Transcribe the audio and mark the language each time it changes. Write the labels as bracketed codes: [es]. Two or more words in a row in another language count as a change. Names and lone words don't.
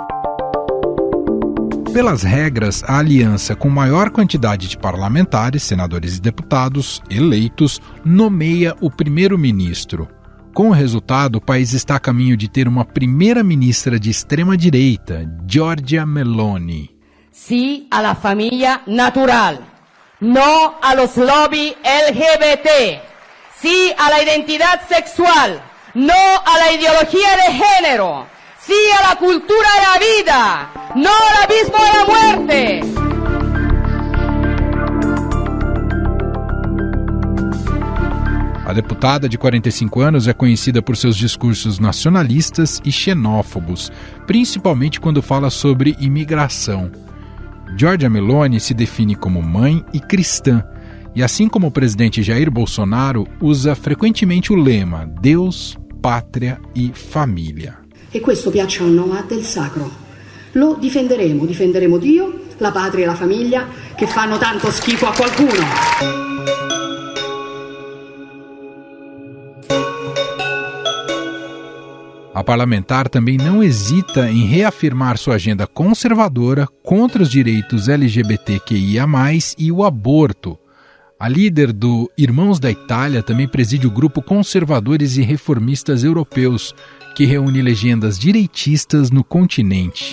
[pt] Pelas regras, a aliança com maior quantidade de parlamentares, senadores e deputados eleitos nomeia o primeiro-ministro. Com o resultado, o país está a caminho de ter uma primeira-ministra de extrema-direita, Giorgia Meloni. [es] Sí a la familia natural, no a los lobby LGBT, sí a la identidad sexual, no a la ideología de género, sí a la cultura de la vida, no al abismo de la muerte. [pt] A deputada de 45 anos é conhecida por seus discursos nacionalistas e xenófobos, principalmente quando fala sobre imigração. Giorgia Meloni se define como mãe e cristã, e assim como o presidente Jair Bolsonaro, usa frequentemente o lema Deus, Pátria e Família. [it] E questo piaccia o no ha del sacro. Lo difenderemo Dio, la patria e la famiglia che fanno tanto schifo a qualcuno. [pt] A parlamentar também não hesita em reafirmar sua agenda conservadora contra os direitos LGBTQIA+, e o aborto. A líder do Irmãos da Itália também preside o grupo Conservadores e Reformistas Europeus, que reúne legendas direitistas no continente.